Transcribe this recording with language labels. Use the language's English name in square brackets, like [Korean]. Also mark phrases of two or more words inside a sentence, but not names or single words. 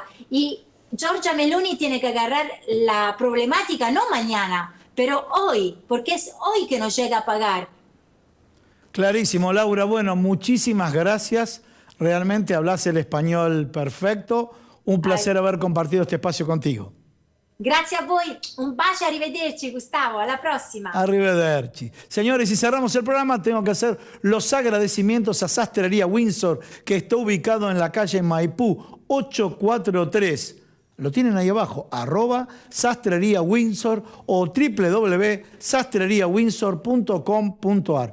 [Spanish] Y Giorgia Meloni tiene que agarrar la problemática, no mañana, pero hoy, porque es hoy que nos llega a pagar. Clarísimo, Laura. Bueno, muchísimas gracias. Realmente hablas el español perfecto. Un placer haber compartido este espacio contigo. Gracias a voi. [Italian] Un bacio, arrivederci, Gustavo. Alla prossima. Arrivederci. [Spanish] Señores, y cerramos el programa, tengo que hacer los agradecimientos a Sastrería Windsor, que está ubicado en la calle Maipú 843. Lo tienen ahí abajo, @Sastrería Windsor o www.sastreriawindsor.com.ar.